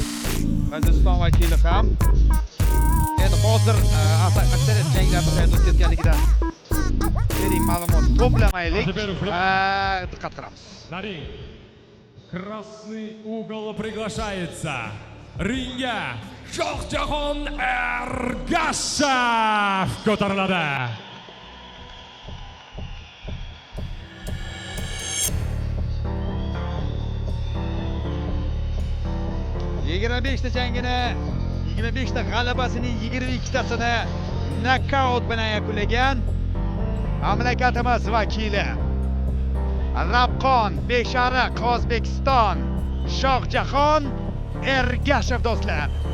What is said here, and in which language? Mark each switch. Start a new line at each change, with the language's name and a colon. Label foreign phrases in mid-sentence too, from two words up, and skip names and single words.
Uzbek: Hindiston vakili ham. Endi hozir aksariyat janglarni qayerda o'tkazganligidan bering ma'lumot to'plamaylik. Diqqat qilamiz.
Russian: На ринг красный угол приглашается.
Uzbek: Ringga Shohjahon Ergashev ko'tariladi. ta jangini, 25 ta g'alabasining 22 tasini nokaut bilan yakunlagan mamlakatimiz vakili Rabqon Beshariq O'zbekiston Shohjahon Ergashev do'stlar.